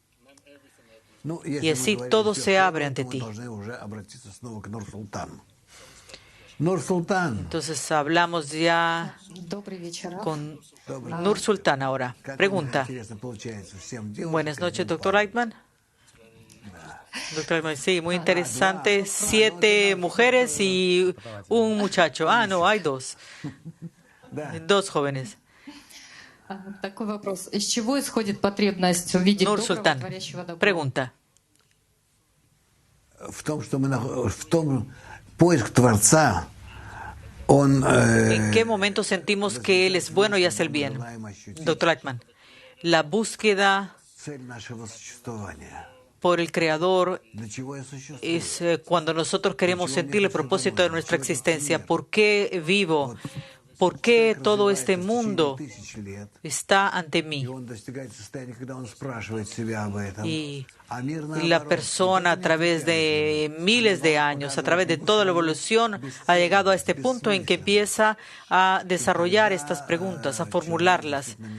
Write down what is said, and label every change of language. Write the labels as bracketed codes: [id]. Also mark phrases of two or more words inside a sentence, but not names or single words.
[es] Y así todo se abre ante ti. Entonces hablamos ya con Nur Sultan ahora. Pregunta. Buenas noches, doctor Lackman. Doctor Lightman, sí, muy interesante. 7 mujeres y un muchacho. Ah, no, hay 2. 2 jóvenes. [ru] Такой вопрос. Из чего исходит потребность увидеть Nur доброго, Sultan, творящего добро? [es] pregunta. [ru] В том, что в том поиск Творца, он... [es] ¿En qué momento sentimos que Él es bueno y hace el bien? Doctor Lightman, la búsqueda [ru] цель нашего существования. [es] por el Creador [ru] Для чего я существую? [es] es cuando nosotros queremos sentir el propósito de nuestra existencia. ¿Por qué vivo? ¿Por qué todo este mundo está ante mí? Y la persona a través de miles de años, a través de toda la evolución, ha llegado a este punto en que empieza a desarrollar estas preguntas, a formularlas.